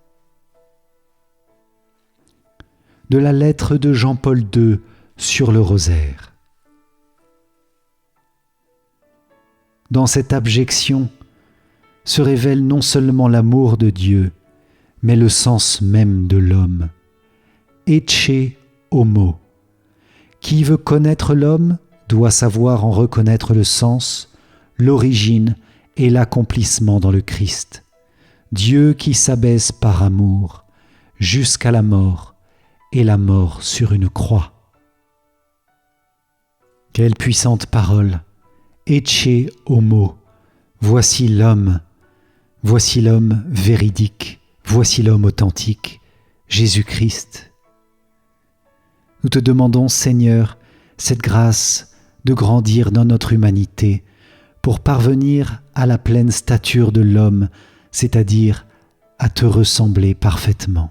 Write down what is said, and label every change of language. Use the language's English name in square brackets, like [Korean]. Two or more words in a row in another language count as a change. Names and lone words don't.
[French] De la lettre de Jean-Paul II sur le rosaire. Dans cette abjection se révèle non seulement l'amour de Dieu, mais le sens même de l'homme. [Latin] Ecce homo. [French] Qui veut connaître l'homme doit savoir en reconnaître le sens, l'origine et l'accomplissement dans le Christ. Dieu qui s'abaisse par amour jusqu'à la mort et la mort sur une croix. Quelle puissante parole! [Latin] Ecce homo. [French] Voici l'homme véridique, voici l'homme authentique, Jésus-Christ. Nous te demandons, Seigneur, cette grâce de grandir dans notre humanité pour parvenir à la pleine stature de l'homme, c'est-à-dire à te ressembler parfaitement.